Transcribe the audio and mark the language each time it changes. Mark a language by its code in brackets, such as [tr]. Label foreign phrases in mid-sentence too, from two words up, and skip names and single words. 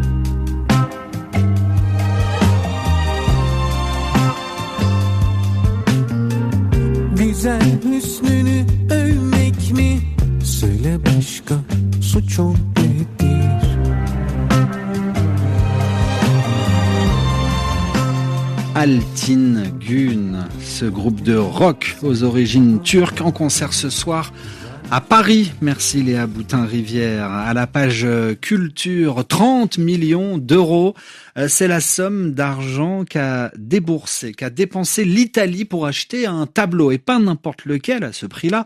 [tr] Güzel hüsnünü övmek mi? Söyle başka suçum nedir? [fr] Altin Gün, ce groupe de rock aux origines turques en concert ce soir à Paris. Merci Léa Boutin-Rivière. À la page culture, 30 millions d'euros. C'est la somme d'argent qu'a dépensé l'Italie pour acheter un tableau, et pas n'importe lequel à ce prix-là.